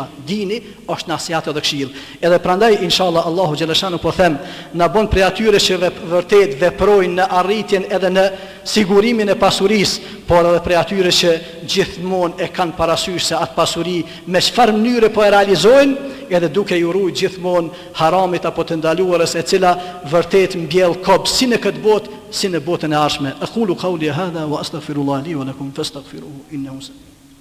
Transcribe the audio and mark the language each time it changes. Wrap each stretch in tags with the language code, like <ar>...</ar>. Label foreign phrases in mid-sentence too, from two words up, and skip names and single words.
<sq>Dini është nasihat edhe këshill. Edhe prandaj inshallah Allahu xhaleshanu po them, na bën prej atyre që vërtet veprojnë në arritjen edhe në sigurimin e pasurisë, por edhe prej atyre që gjithmonë e kanë parasysh se atë pasuri me çfarë mënyre po e realizojnë, edhe duke i urrujt gjithmonë haramit apo të ndaluarës, e cila vërtet mbjell kop si në këtë botë si në botën e ardhshme.</sq> <ar>أقول قولي هذا وأستغفر الله لي ولكم فاستغفروه إنه</ar>